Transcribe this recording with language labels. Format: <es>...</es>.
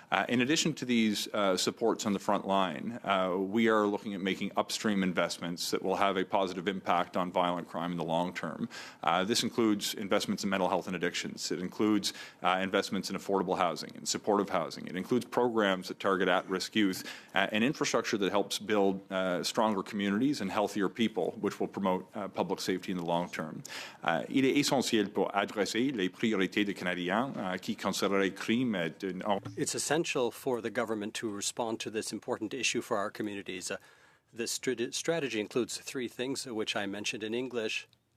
<en>In addition to these supports on the front line, we are looking at making upstream investments that will have a positive impact on violent crime in the long term. This includes investments in mental health and addictions. It includes investments in affordable housing and supportive housing. It includes programs that target at-risk youth and infrastructure that helps build stronger communities and healthier people, which will promote public safety in the long term.</en> <fr>Il est essentiel pour adresser les priorités des Canadiens qui concerneraient le crime.</fr> <en>It's essential for the government to respond to this important issue for our communities. This strategy includes three things, which I mentioned in English.</en>